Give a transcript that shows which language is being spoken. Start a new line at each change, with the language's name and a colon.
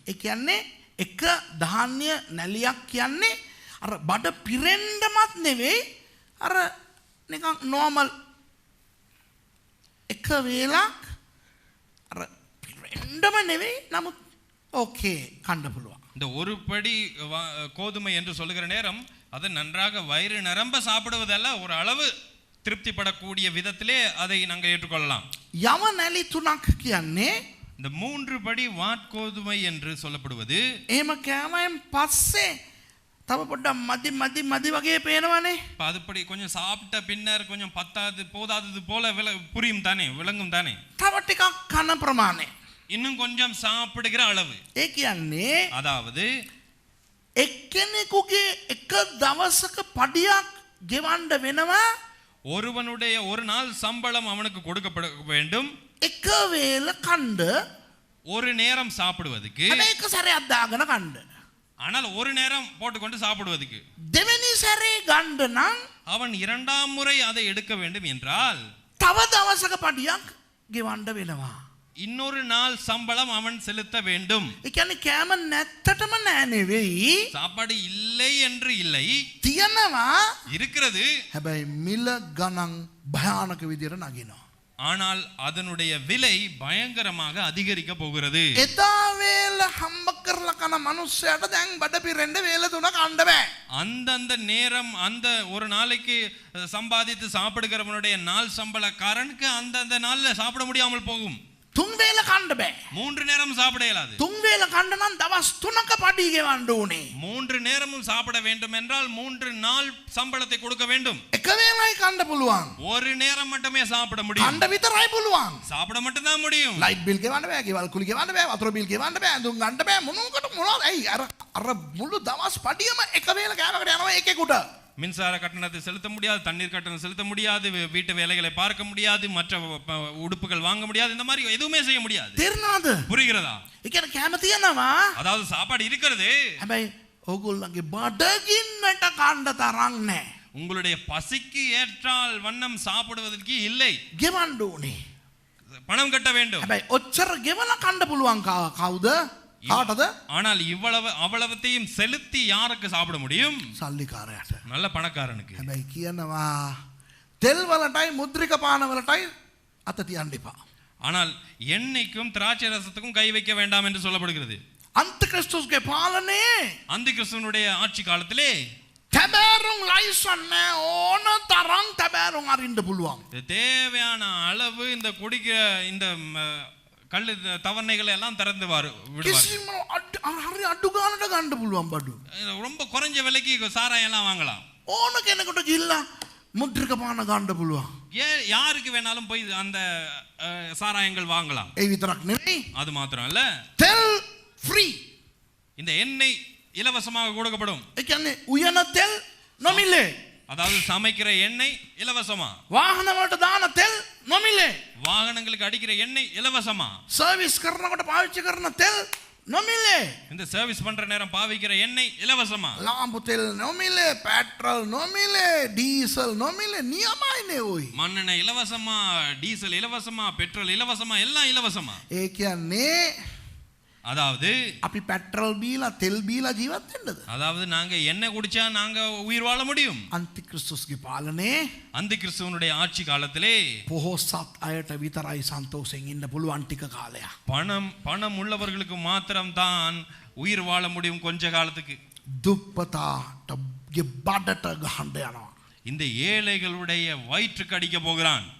Sinhala: ඒ කියන්නේ එක ධාන්‍ය නැලියක් කියන්නේ අර බඩ පිරෙන්නමත් නෙවෙයි අර නිකන් normal එක වේලක් අර පිරෙන්නම නෙවෙයි නමුත් ඕකේ කන්න පුළුවන්.
Tamil: இந்த ஒரு படி கோதுமை என்று சொல்லுகிற நேரம் அது நன்றாக வயிறு நிரம்ப சாப்பிடுவதல்ல, ஒரு அளவு திருப்திப்படக்கூடிய விதத்திலே அதை நாங்கள் ஏற்றுக்கொள்ளலாம்.
Sinhala: යව නැලි තුනක් කියන්නේ
Tamil: இந்த 3 படி வாட்கோதுமை என்று சொல்லப்படுவது
Sinhala: එහෙම කෑමෙන් පස්සේ තව පොඩ්ඩක් මදි වගේ පේනවනේ.
Tamil: அதுபடி கொஞ்சம் சாப்பிட்ட பின்னர் கொஞ்சம் பத்தாது போதாதது போல புரியும் தானே, விளங்கும் தானே.
Sinhala: තව ටිකක් කන ප්‍රමාණය.
Tamil: இன்னும் கொஞ்சம் சாப்பிடுகிற அளவு.
Sinhala: ඒ කියන්නේ
Tamil: அதாவது
Sinhala: එක්කෙනෙකුගේ එක දවසක පඩියක් ගෙවන්න වෙනවා.
Tamil: ஒருவனுடைய ஒரு நாள் சம்பளம் அவனுக்கு கொடுக்கப்பட வேண்டும்.
Sinhala: එක වේල කණ්ඩ
Tamil: ஒரு நேரம் சாப்பிடுவதற்கு.
Sinhala: හැබැයි එක සැරයක් දාගෙන කණ්ඩ.
Tamil: ஆனால் ஒரு நேரம் போட்டுக்கொண்டு சாப்பிடுவதற்கு.
Sinhala: දෙවෙනි සැරේ ගන්න නම්
Tamil: அவன் இரண்டாம் முறை அதை எடுக்க வேண்டும் என்றால்
Sinhala: තව දවසක පඩියක් ගෙවන්න වෙනවා.
Tamil: இன்னொரு நாள் சம்பளம் அவன் செலுத்த வேண்டும்.
Sinhala: ඒ කියන්නේ කෑම නැත්තටම නෑ නෙවෙයි.
Tamil: சாப்பாடு இல்லை என்று இல்லை,
Sinhala: තියනවා.
Tamil: இருக்கிறது.
Sinhala: හැබැයි මිල ගණන් භයානක විදියට නගිනවා.
Tamil: ஆனால் அதனுடைய விலை பயங்கரமாக அதிகரிக்க போகிறது.
Sinhala: එදා වේල හම්බ කරලා කන මිනිස්සයාට දැන් බඩ පිරෙන්න වේල තුනක් අඬ බෑ.
Tamil: அந்தந்த நேரம் அந்த ஒரு நாளைக்கு சம்பாதித்து சாப்பிடுகிறவனுடைய நாள் சம்பளக்காரனுக்கு அந்தந்த நாள்ல சாப்பிட முடியாமல் போகும்.
Sinhala: තුන් වේල කන්න බෑ.
Tamil: 3 நேரம் சாப்பிட இயலாது.
Sinhala: තුන් වේල කන්න නම් දවස් 3ක පඩි ගෙවන්න ඕනේ.
Tamil: 3 நேரமும் சாப்பிட வேண்டும் என்றால் 3 நாள் சம்பளத்தை கொடுக்க வேண்டும்.
Sinhala: එක වේලයි කන්න පුළුවන්.
Tamil: ஒரு நேரம் மட்டுமே சாப்பிட முடியும்.
Sinhala: කන්න විතරයි පුළුවන්.
Tamil: சாப்பிட மட்டும் தான் முடியும்.
Sinhala: ලයිට් බිල් ගෙවන්න බෑ, ගෙවල් කුලි ගෙවන්න බෑ, වතුර බිල් ගෙවන්න බෑ, දුම් ගන්න බෑ, මොනවද? ඇයි අර මුළු දවස් පඩියම එක වේල කෑමකට යනවා එකෙකුට.
Tamil: மின்சார கட்டணத்தை செலுத்த முடியாது, தண்ணீர் கட்டணம் செலுத்த முடியாது, வீட்டு வேலைகளை பார்க்க முடியாது, மற்ற உடுப்புகள் வாங்க முடியாது, இந்த மாதிரி எதுவுமே செய்ய முடியாது.
Sinhala: තේරෙනවද?
Tamil: புரிகிறதா?
Sinhala: ඒ කියන්නේ කෑම තියනවා.
Tamil: அதாவது சாப்பாடு இருக்கிறது,
Sinhala: හැබැයි ඕගොල්ලන්ගේ බඩගින්නට කන්න තරම් නැහැ.
Tamil: உங்களுடைய பசிக்கு ஏற்றால் வண்ணம் சாப்பிடுவதற்கு இல்லை.
Sinhala: ගෙවන්න ඕනේ.
Tamil: பணம் கட்ட வேண்டும்.
Sinhala: හැබැයි ඔච්චර ගෙවලා කන්න පුළුවන් කවුද? කාටද?
Tamil: ஆனால் அவ்வளவத்தையும் செலுத்தி யாருக்கு சாப்பிட முடியும்?
Sinhala: සල්ලිකාරයාට.
Tamil: நல்ல பணக்காரனுக்கு.
Sinhala: හැබැයි කියනවා තෙල් වලටයි මුද්‍රික පාන වලටයි අත තියන්න එපා.
Tamil: ஆனால் எண்ணெய்க்கும் திராட்சை ரசத்துக்கும் கை வைக்க வேண்டாம் என்று சொல்லப்படுகிறது.
Sinhala: අන්තික්‍රිස්තුස්ගේ පාලනේ
Tamil: அந்த கிறிஸ்துவனுடைய ஆட்சி காலத்திலே
Sinhala: තැබෑරුම් ලයිසන් නැහැ, ඕන තරම් තැබෑරුම් අරින්න පුළුවන්.
Tamil: தேவையான அளவு இந்த குடிக்கிற இந்த கள்ளு தவணைகளை எல்லாம் திறந்து விடுவார்.
Sinhala: කිසිම හරි අඩු ගානට ගන්න පුළුවන් බඩු.
Tamil: ரொம்ப குறைஞ்ச விலைக்கு சாராயம் எல்லாம் வாங்கலாம்.
Sinhala: ඕන කෙනෙකුට ගිහිල්ලා මුද්‍රික පාන ගන්න පුළුවන්.
Tamil: யாருக்கு வேணாலும் போய் அந்த சாராயங்கள் வாங்கலாம்.
Sinhala: ඒ විතරක් නෙවෙයි.
Tamil: அது மாத்திரம் இல்ல,
Sinhala: තෙල් ෆ්‍රී.
Tamil: இந்த எண்ணெய் இலவசமாக கொடுக்கப்படும்.
Sinhala: ඒ කියන්නේ උයන තෙල් නොමිලේ.
Tamil: அதாவது சமைக்கிற எண்ணெய் இலவசமா,
Sinhala: වාහන වලට දාන තෙල් නොමිලේ.
Tamil: வாகனங்களுக்கு அடிக்கிற எண்ணெய் இலவசமா,
Sinhala: සර්විස් කරනකොට පාවිච්චි කරන තෙල් නොමිලේ.
Tamil: இந்த சர்வீஸ் பண்ற நேரம் பாவிக்கிற எண்ணெய் இலவசமா,
Sinhala: ලාම්පු තෙල් නොමිලේ, පෙට්‍රල් නොමිලේ, ඩීසල් නොමිලේ, නියමයිනේ ඔයි.
Tamil: மண்ணெண்ணெய் இலவசமா, டீசல் இலவசமா, பெட்ரோல் இலவசமா, எல்லாம் இலவசமா.
Sinhala: ඒ කියන්නේ
Tamil: அதாவது
Sinhala: අපි පෙට්‍රල් බීලා තෙල් බීලා ජීවත් වෙන්නද?
Tamil: அதாவது நாங்க எண்ணெய் குடிச்சா நாங்க உயிர் வாழ முடியும்.
Sinhala: අන්තික්‍රිස්තුස්ගේ පාලනේ
Tamil: அந்த கிறிஸ்துவனுடைய ஆட்சி காலத்திலே
Sinhala: පොහොසත් අයට විතරයි සන්තෝෂයෙන් ඉන්න පුළුවන් ටික කාලයක්.
Tamil: பணம் உள்ளவர்களுக்கு மாத்திரம் தான் உயிர் வாழ முடியும் கொஞ்ச காலத்துக்கு.
Sinhala: දුප්පතාට බඩට ගහන්න යනවා.
Tamil: இந்த ஏழைகளுடைய வயிற்றுக்கு அடிக்க போகிறான்.